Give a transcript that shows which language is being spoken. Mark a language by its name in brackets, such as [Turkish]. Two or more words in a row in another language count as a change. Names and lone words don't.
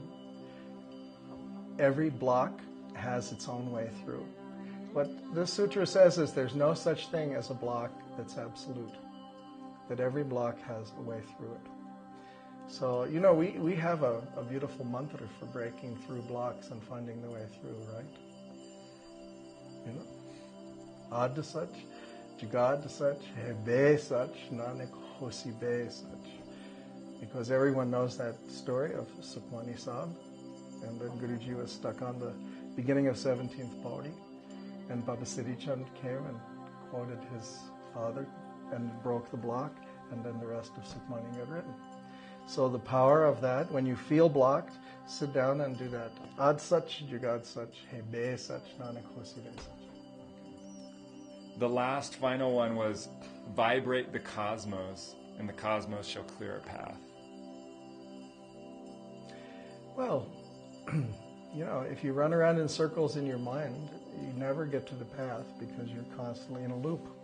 [English] Every block has its own way through. What this sutra says is there's no such thing as a block that's absolute, that every block has a way through it. So, we have a beautiful mantra for breaking through blocks and finding the way through, right? [Punjabi] ਆਦਿ ਸਚੁ, ਜੁਗਾਦਿ ਸਚੁ, ਹੈ ਭੀ ਸਚੁ, ਨਾਨਕ ਹੋਸੀ ਭੀ ਸਚੁ. [English] Because everyone knows that story of Sukhmani Sahib, and then Guruji was stuck on the beginning of 17th Pauri, and Baba Siddhi Chand came and quoted his father and broke the block, and then the rest of Sukhmani got written. So the power of that, when you feel blocked, sit down and do that. [Punjabi] ਆਦਿ ਸਚੁ, ਜੁਗਾਦਿ ਸਚੁ, ਹੈ ਭੀ ਸਚੁ, ਨਾਨਕ ਹੋਸੀ ਭੀ ਸਚੁ. [English] The last final one was, vibrate the cosmos, and the cosmos shall clear a path. Well, if you run around in circles in your mind, you never get to the path because you're constantly in a loop.